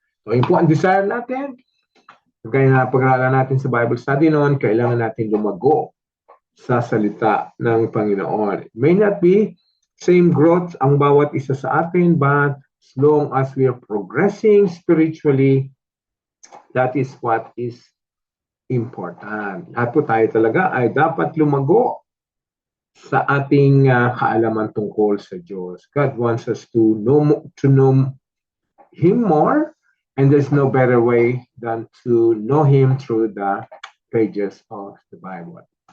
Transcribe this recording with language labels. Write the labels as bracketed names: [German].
[Filipino] So yun po ang desire natin. Kaya na pag-aaralan natin sa Bible study noon, kailangan natin lumago sa salita ng Panginoon. [English] It may not be same growth [Filipino] ang bawat isa sa atin, [English] but as long as we are progressing spiritually, that is what is important. [Filipino] Lahat po tayo talaga ay dapat lumago sa ating kaalaman tungkol sa Diyos. [English] God wants us to know Him more, and there's no better way than to know Him through the pages of the Bible.